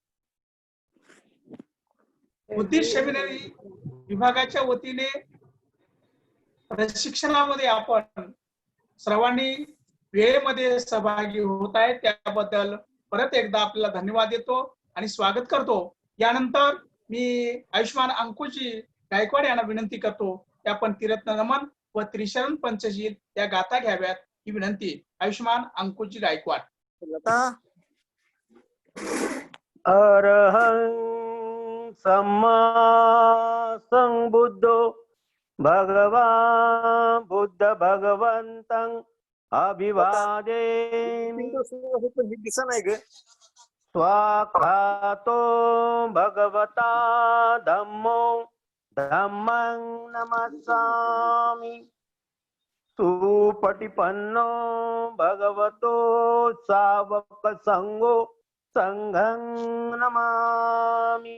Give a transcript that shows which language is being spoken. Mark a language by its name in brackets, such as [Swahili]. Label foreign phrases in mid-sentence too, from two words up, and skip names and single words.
[Marathi] बुद्धिस्ट सेमिनरी विभागाच्या वतीने प्रशिक्षणामध्ये आपण सर्वांनी वेळेमध्ये सहभागी होत आहे त्याबद्दल परत एकदा आपल्याला धन्यवाद देतो आणि स्वागत करतो. यानंतर मी आयुष्मान अंकुशजी गायकवाड यांना विनंती करतो की आपण त्रिरत्न नमन व त्रिशरण पंचशील या गाथा घ्याव्यात ही विनंती. आयुष्मान अंकुशजी गायकवाड. [Pali] अरहं सम्मा संबुद्धो भगवान बुद्ध भगवंतं अभिवादेमि. स्वाखातो भगवता धम्मो धम्मं नमस्सामि. सुपटिपन्नो भगवतो सावक संगो संघं नमामि.